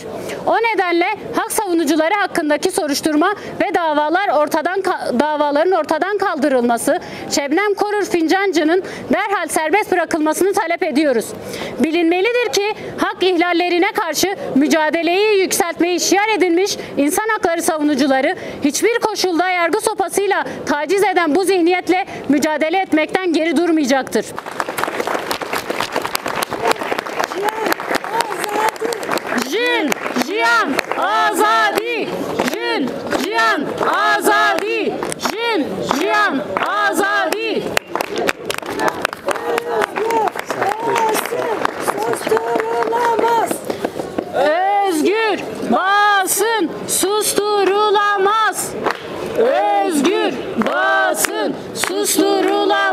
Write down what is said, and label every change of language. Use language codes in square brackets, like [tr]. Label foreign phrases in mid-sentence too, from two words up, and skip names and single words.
[tr] O nedenle hak savunucuları hakkındaki soruşturma ve davaların ortadan kaldırılması, Şebnem Korur Fincancı'nın derhal serbest bırakılmasını talep ediyoruz. Bilinmelidir ki hak ihlallerine karşı mücadeleyi yükseltmeyi şiar edilmiş insan hakları savunucuları hiçbir koşulda yargı sopasıyla taciz eden bu zihniyetle mücadele etmekten geri durmayacaktır. [ku] Jin, Jiyan, Azadi! Jin, Jiyan, Azadi! Jin, Jiyan, Azadi! [tr] Özgür basın susturulamaz. Özgür basın susturulamaz.